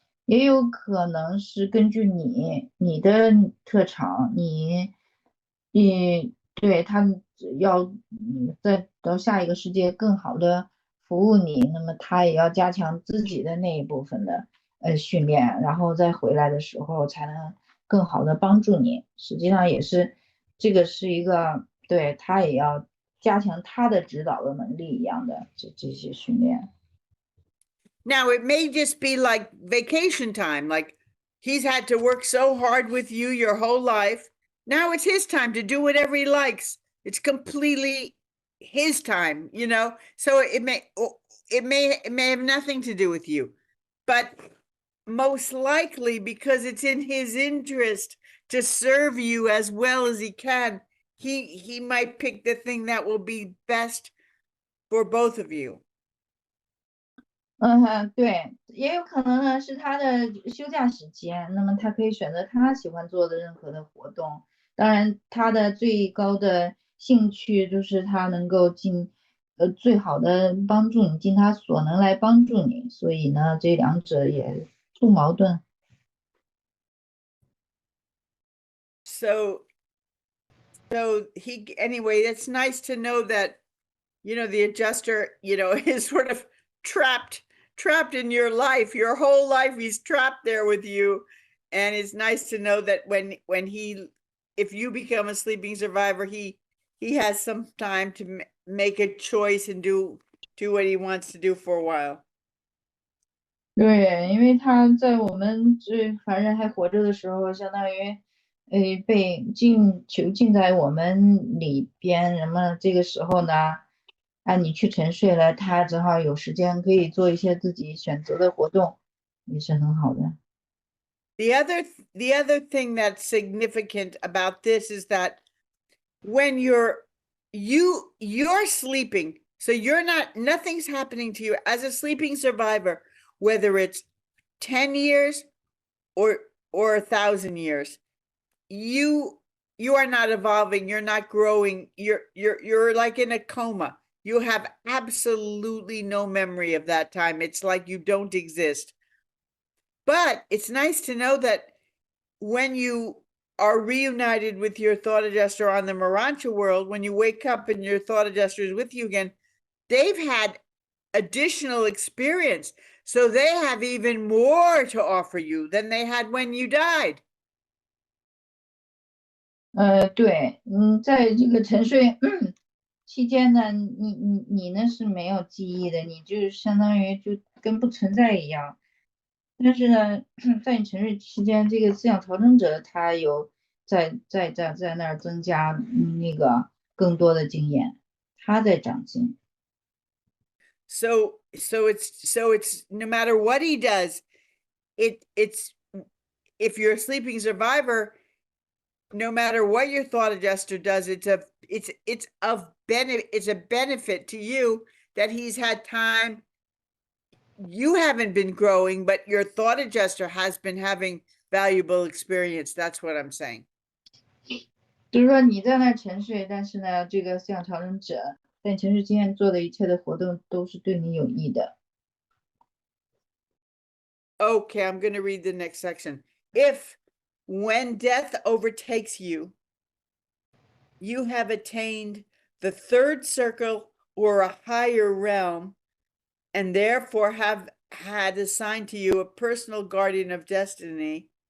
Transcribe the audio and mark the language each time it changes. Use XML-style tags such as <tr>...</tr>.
<zh>也有可能是根据你的特长，你对他要再到下一个世界更好的服务你，那么他也要加强自己的那一部分的训练，然后再回来的时候才能更好的帮助你。实际上也是这个是一个对他也要加强他的指导的能力一样的这些训练。</zh> <en>Now, it may just be like vacation time, like he's had to work so hard with you your whole life. Now it's his time to do whatever he likes. It's completely his time, so it may have nothing to do with you, but most likely because it's in his interest to serve you as well as he can, he might pick the thing that will be best for both of you.</en> <zh>对，也有可能呢是他的休假时间，那么他可以选择他喜欢做的任何的活动。当然，他的最高的兴趣就是他能够最好的帮助你，尽他所能来帮助你。所以呢，这两者也不矛盾。</zh> <en>So anyway, it's nice to know that, the adjuster, is sort of trapped in your life, your whole life. He's trapped there with you. And it's nice to know that if you become a sleeping survivor, he has some time to make a choice and do what he wants to do for a while.</en> <zh>对，因为他在我们这凡人还活着的时候，相当于被囚禁在我们里边，那么这个时候呢，你去沉睡了，他正好有时间可以做一些自己选择的活动，也是很好的。</zh> <en>The other thing that's significant about this is that when you're sleeping, so nothing's happening to you as a sleeping survivor, whether it's 10 years or 1,000 years, you are not evolving, you're not growing, you're like in a coma. You have absolutely no memory of that time. It's like you don't exist. But it's nice to know that when you are reunited with your thought adjuster on the Urantia world, when you wake up and your thought adjuster is with you again, they've had additional experience. So they have even more to offer you than they had when you died.</en> <zh>对，在这个沉睡期间呢，你呢是没有记忆的，你就相当于就跟不存在一样。但是呢，在你沉睡期间，这个思想调整者他有在那儿增加那个更多的经验，他在长进。</zh> <en>So it's no matter what he does, it's if you're a sleeping survivor, no matter what your thought adjuster does, it's a benefit to you that he's had time. You haven't been growing, but your thought adjuster has been having valuable experience. That's what I'm saying.</en> <zh>就是说你在那儿沉睡，但是呢，这个思想调整者在你沉睡期间做的一切的活动都是对你有益的。</zh> <en>Okay, I'm going to read the next section. If, when death overtakes you, you have attained the third circle or a higher realm, and therefore have had assigned to you a personal guardian of destiny,</en>